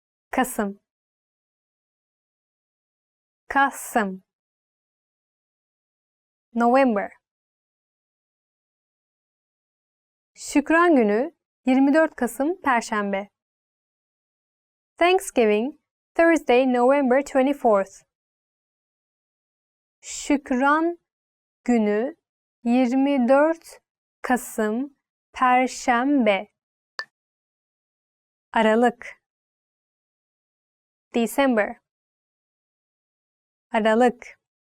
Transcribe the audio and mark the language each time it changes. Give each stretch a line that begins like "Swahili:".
Turkish: Kasım. Kasım.
English: November.
Turkish: Şükran Günü 24 Kasım Perşembe.
English: Thanksgiving Thursday, November 24th.
Turkish: Şükran Günü 24 Kasım Perşembe. Aralık.
English: December.
Turkish: Aralık.